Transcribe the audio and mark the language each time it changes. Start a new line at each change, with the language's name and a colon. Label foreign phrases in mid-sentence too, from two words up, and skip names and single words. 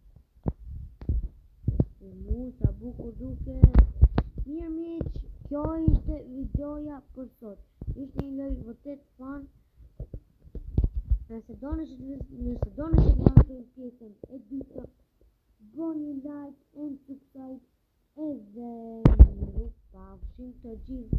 Albanian: Mu sa bukur duket. Mirë miq, kjo ishte videoja për sot. Ishte një lojë vërtet fan. Nëse doni që të pjesën e dytë, bëni
English: like and subscribe
Albanian: edhe ju pafshim të gjithë.